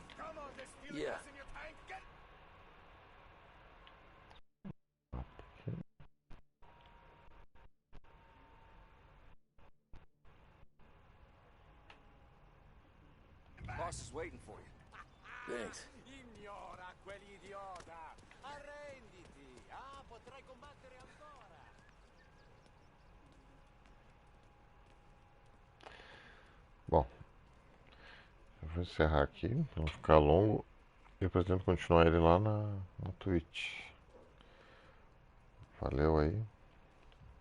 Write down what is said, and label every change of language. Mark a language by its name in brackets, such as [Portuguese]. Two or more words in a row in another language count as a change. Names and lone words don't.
[English] Yeah. Boss is waiting for you. Thanks. [Italian] Ignora quell'idiota! Arrenditi! Ah, potrai combattere ancora! [Portuguese] Bom, eu vou encerrar aqui, pra não ficar longo. Eu pretendo continuar ele lá na Twitch. Valeu aí.